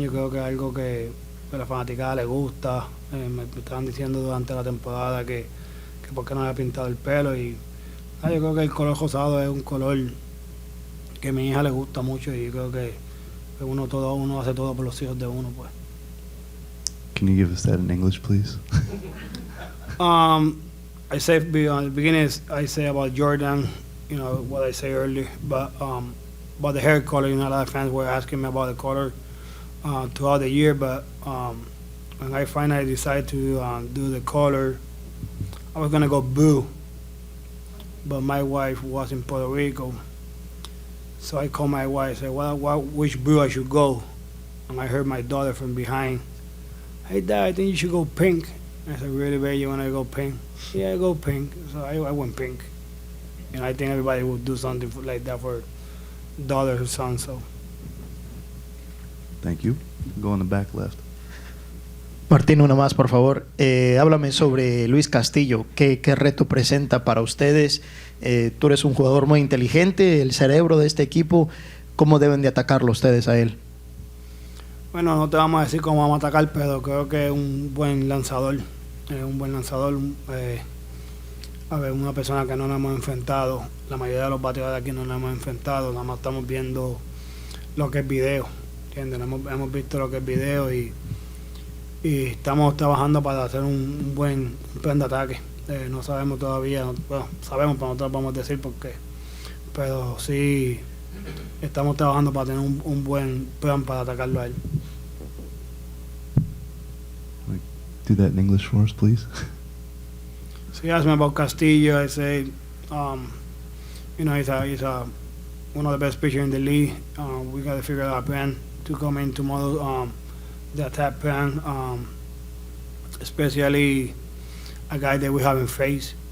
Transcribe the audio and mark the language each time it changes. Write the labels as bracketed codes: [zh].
[es] Yo creo que es algo que a la fanaticada le gusta. Me estaban diciendo durante la temporada que por qué no había pintado el pelo y yo creo que el color rosado es un color que a mi hija le gusta mucho y yo creo que uno hace todo por los hijos de uno, pues. [en] Can you give us that in English, please? I say at the beginning, I say about Jordan, what I say earlier, but about the hair color, a lot of fans were asking me about the color throughout the year, but when I finally decided to do the color, I was gonna go blue, but my wife was in Puerto Rico, so I called my wife, said, which blue I should go, and I heard my daughter from behind, hey Dad, I think you should go pink. I said, really, babe, you want to go pink? Yeah, go pink. So I went pink. I think everybody would do something like that for daughter or son, so. Thank you. Go in the back left. [es] Martín, una más, por favor. Háblame sobre Luis Castillo. ¿Qué reto presenta para ustedes? Tú eres un jugador muy inteligente, el cerebro de este equipo. ¿Cómo deben de atacarlo ustedes a él? Bueno, no te vamos a decir cómo vamos a atacar, pero creo que es un buen lanzador. Una persona que no nos hemos enfrentado. La mayoría de los bateadores aquí no nos hemos enfrentado. Nada más estamos viendo lo que es video. ¿Entiendes? Hemos visto lo que es video y estamos trabajando para hacer un buen plan de ataque. No sabemos todavía, bueno, sabemos, pero no te lo vamos a decir por qué. Pero sí estamos trabajando para tener un buen plan para atacarlo a él. [en] Do that in English for us, please. So he asked me about Castillo. I say, he's one of the best pitchers in the league. We got to figure out a plan to come in tomorrow. The attack plan, especially a guy that we haven't faced.